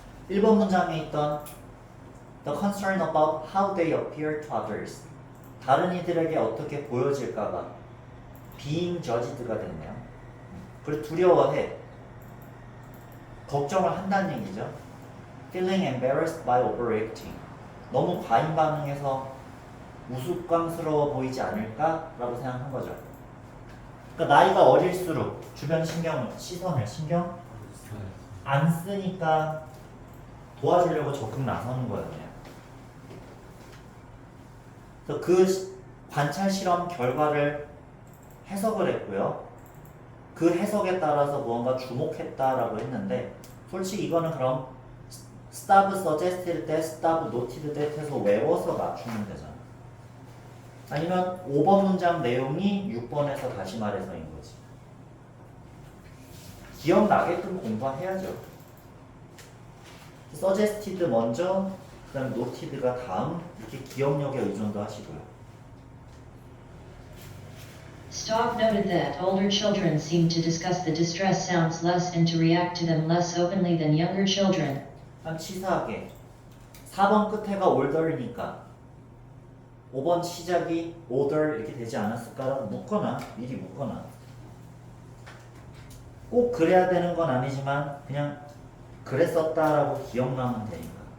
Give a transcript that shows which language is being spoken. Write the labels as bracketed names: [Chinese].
[English] 1번 문장에 있던 The concern about how they appear to others. [Korean] 다른 이들에게 어떻게 보여질까가 being judged가 됐네요. 그리고 두려워해. 걱정을 한다는 얘기죠. [English] Feeling embarrassed by overreacting. [Korean] 너무 과잉 반응해서 우스꽝스러워 보이지 않을까라고 생각한 거죠. 그러니까 나이가 어릴수록 주변 시선을 신경 안 쓰니까 도와주려고 적극 나서는 거예요. 그래서 그 관찰 실험 결과를 해석을 했고요. 그 해석에 따라서 무언가 주목했다라고 했는데 솔직히 이거는 그럼 stop suggested 때 stop noted 때 해서 외워서 맞추면 되잖아. 아니면 5번 문장 내용이 6번에서 다시 말해서인 거지. 기억나게끔 공부해야죠. suggested 먼저, 그 다음에 noted가 다음, 이렇게 기억력에 의존도 하시고요. [English] Stock noted that older children seem to discuss the distress sounds less and to react to them less openly than younger children. [Korean] 한 치사하게 4번 끝에가 older니까 5번 시작이 older 이렇게 되지 않았을까라고 묻거나 미리 묻거나 꼭 그래야 되는 건 아니지만 그냥 그랬었다라고 기억나면 되니까.